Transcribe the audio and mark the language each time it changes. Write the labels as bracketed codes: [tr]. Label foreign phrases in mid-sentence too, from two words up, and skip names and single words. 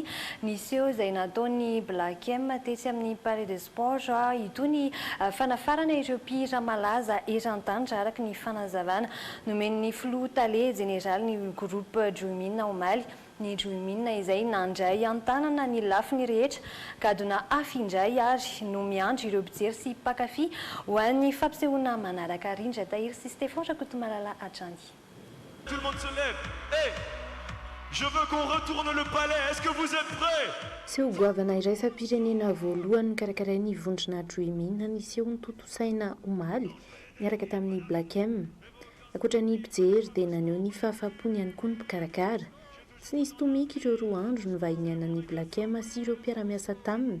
[mg] Niseho izay nataony Black M tetsy amin'ny Palais des Sports itony fanafarana ireo mpihira malaza eran-tany araka ny fanazavana nomen'ny filoha tale général ny groupe Dreamina Omaly. Ny Dreamina izay nandray an-tanana ny lafiny rehetra ka adona afindray ary no miandry ireo mpijery sy mpakafy ho an'ny fampisehoana manaraka rindra. Tahiry sy Stéphane Rakotomalala Atrany. [fr] Tout le monde se lève. Hey, je veux qu'on retourne le palais. Est-ce que vous êtes prêts? [mg] Seho goavana iraisam-pirenena voalohany karakarain'ny vondrona Dreamina niseho ny tontosaina Omaly miaraka tamin'ny Black M. Akoatra ny mpijery dia naneho ny fahafahapony ihany koa ny mpikarakara. Tsy nisy tomika ireo roa andro novahinianan'ny Black M sy ireo mpiara-miasa taminy.